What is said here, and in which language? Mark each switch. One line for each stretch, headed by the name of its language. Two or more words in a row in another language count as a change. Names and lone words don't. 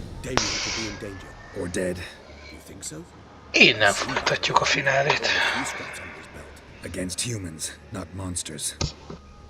English: Tanya could be in danger. Or dead. You think so?
Hungarian: Innen folytatjuk a finálét.
English: Against humans, not monsters.